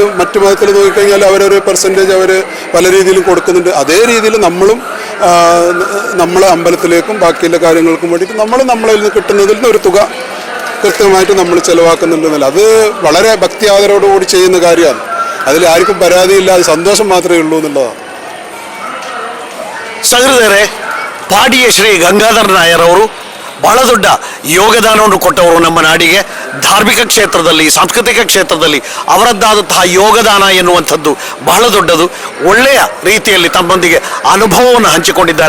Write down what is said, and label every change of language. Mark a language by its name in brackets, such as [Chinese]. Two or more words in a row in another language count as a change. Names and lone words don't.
[Malayalam] മറ്റു മതത്തിൽ നോക്കിക്കഴിഞ്ഞാൽ അവരൊരു പെർസെൻറ്റേജ് അവർ പല രീതിയിലും കൊടുക്കുന്നുണ്ട്. അതേ രീതിയിൽ നമ്മളും നമ്മളെ അമ്പലത്തിലേക്കും ബാക്കിയുള്ള കാര്യങ്ങൾക്കും വേണ്ടിയിട്ട് നമ്മളിൽ നിന്ന് കിട്ടുന്നതിൽ നിന്ന് ഒരു തുക കൃത്യമായിട്ട് നമ്മൾ ചിലവാക്കുന്നുണ്ടെന്നല്ല. അത് വളരെ ഭക്തി ആദരവോടുകൂടി ചെയ്യുന്ന കാര്യമാണ്. അതിൽ ആർക്കും പരാതിയില്ല, അത് സന്തോഷം മാത്രമേ ഉള്ളൂ എന്നുള്ളതാണ്. [Kannada] ಸಹೃದಯರೇ, ಪಾಡಿಯ ಶ್ರೀ ಗಂಗಾಧರ ನಾಯರ್ ಅವರು ಬಹಳ ದೊಡ್ಡ ಯೋಗದಾನವನ್ನು ಕೊಟ್ಟವರು ನಮ್ಮ ನಾಡಿಗೆ. ಧಾರ್ಮಿಕ ಕ್ಷೇತ್ರದಲ್ಲಿ, ಸಾಂಸ್ಕೃತಿಕ ಕ್ಷೇತ್ರದಲ್ಲಿ ಅವರದ್ದಾದಂತಹ ಯೋಗದಾನ ಎನ್ನುವಂಥದ್ದು ಬಹಳ ದೊಡ್ಡದು. ಒಳ್ಳೆಯ ರೀತಿಯಲ್ಲಿ ತಮ್ಮೊಂದಿಗೆ ಅನುಭವವನ್ನು ಹಂಚಿಕೊಂಡಿದ್ದಾರೆ.